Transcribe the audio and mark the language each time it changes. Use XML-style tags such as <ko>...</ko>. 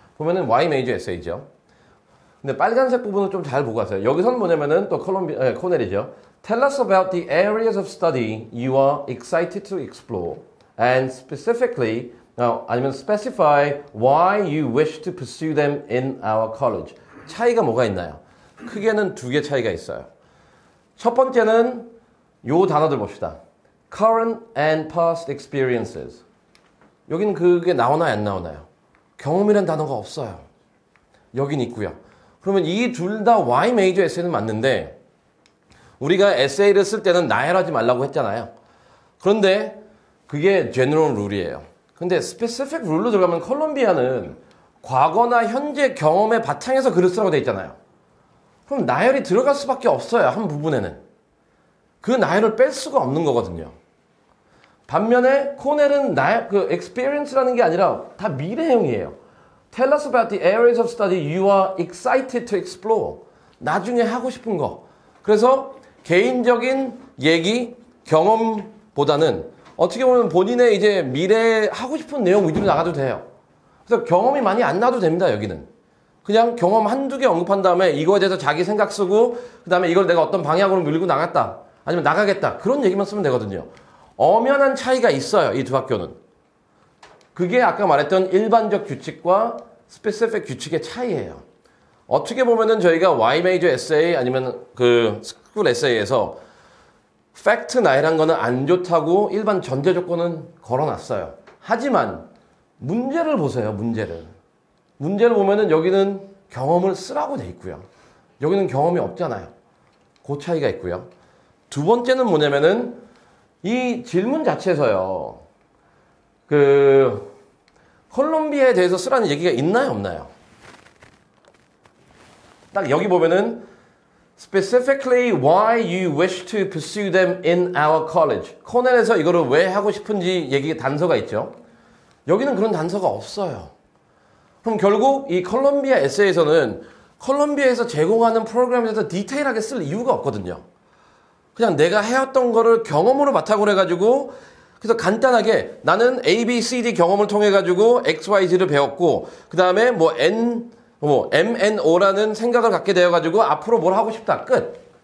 <ko>보면은 Y major 에세이죠. 근데 빨간색 부분을 좀 잘 보고 가세요. 여기서는 뭐냐면은 또 코넬이죠.</ko> <en>Tell us about the areas of study you are excited to explore and specifically</en> <ko>아니면</ko> <en>specify why you wish to pursue them in our college.</en> <ko>차이가 뭐가 있나요? 크게는 두 개 차이가 있어요. 첫 번째는 요 단어들 봅시다.</ko> <en>Current and past experiences.</en> <ko>여기는 그게 나오나요, 안 나오나요? 경험이란 단어가 없어요. 여긴 있고요. 그러면 이 둘 다 Y major 에세이는 맞는데 우리가 에세이를 쓸 때는 나열하지 말라고 했잖아요. 그런데 그게 general rule이에요. 근데 specific rule로 들어가면 콜롬비아는 과거나 현재 경험의 바탕에서 글을 쓰라고 돼 있잖아요. 그럼 나열이 들어갈 수밖에 없어요. 한 부분에는. 그 나열을 뺄 수가 없는 거거든요. 반면에 코넬은 그 experience라는 게 아니라 다 미래형이에요.</ko> <en>Tell us about the areas of study you are excited to explore.</en> <ko>나중에 하고 싶은 거. 그래서 개인적인 얘기, 경험보다는 어떻게 보면 본인의 이제 미래에 하고 싶은 내용 위주로 나가도 돼요. 그래서 경험이 많이 안 나도 됩니다, 여기는. 그냥 경험 한두 개 언급한 다음에 이거에 대해서 자기 생각 쓰고, 그 다음에 이걸 내가 어떤 방향으로 밀고 나갔다. 아니면 나가겠다. 그런 얘기만 쓰면 되거든요. 엄연한 차이가 있어요, 이 두 학교는. 그게 아까 말했던 일반적 규칙과 스페시픽 규칙의 차이예요. 어떻게 보면은 저희가 Y major essay 아니면 그 스쿨 에세이에서 팩트 나열한 거는 안 좋다고 일반 전제 조건은 걸어놨어요. 하지만 문제를 보세요, 문제를. 문제를 보면은 여기는 경험을 쓰라고 돼 있고요. 여기는 경험이 없잖아요. 그 차이가 있고요. 두 번째는 뭐냐면은 이 질문 자체에서요. 콜롬비아에 대해서 쓰라는 얘기가 있나요, 없나요? 딱 여기 보면은</ko> <en>specifically why you wish to pursue them in our college.</en> <ko>코넬에서 이거를 왜 하고 싶은지 얘기 단서가 있죠. 여기는 그런 단서가 없어요. 그럼 결국 이 콜롬비아 에세이에서는 콜롬비아에서 제공하는 프로그램에 대해서 디테일하게 쓸 이유가 없거든요. 그냥 내가 해왔던 거를 경험으로 바탕으로 해가지고 그래서 간단하게 나는 A, B, C, D 경험을 통해 가지고 X, Y, Z를 배웠고 그 다음에 MNO라는 생각을 갖게 되어 가지고 앞으로 뭘 하고 싶다. 끝.</ko>